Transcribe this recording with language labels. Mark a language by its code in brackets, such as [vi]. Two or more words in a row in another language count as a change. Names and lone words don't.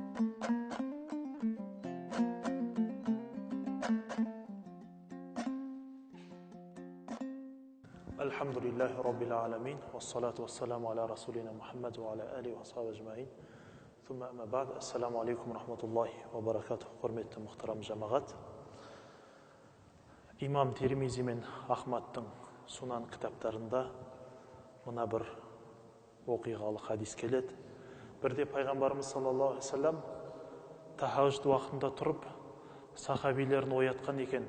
[ar] الحمد لله رب العالمين، والصلاة والسلام على رسولنا محمد وعلى آله وصحبه أجمعين. ثم أما بعد، السلام عليكم ورحمة الله وبركاته. [kk] Құрметті мұхтарам жамағат. Имам Тирмизи мен Ахмадтың Сунан кітаптарында мына бір оқиғалы хадис келеді. Бірде пайғамбарымыз [ar] صلى الله عليه وسلم [kk] тахажжуд уақытында тұрып, сахабилерін оятқан екен.